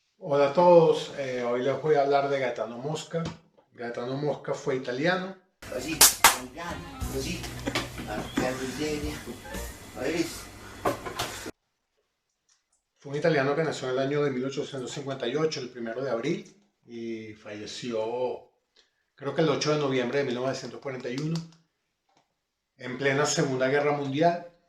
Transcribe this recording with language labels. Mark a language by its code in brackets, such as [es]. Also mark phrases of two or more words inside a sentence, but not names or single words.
[es] Hola a todos, hoy les voy a hablar de Gaetano Mosca. Gaetano Mosca fue italiano. [it] Così, piano, così, piano seria. [es] Fue un italiano que nació en el año de 1858, el 1 de abril, y falleció creo que el 8 de noviembre de 1941, en plena Segunda Guerra Mundial.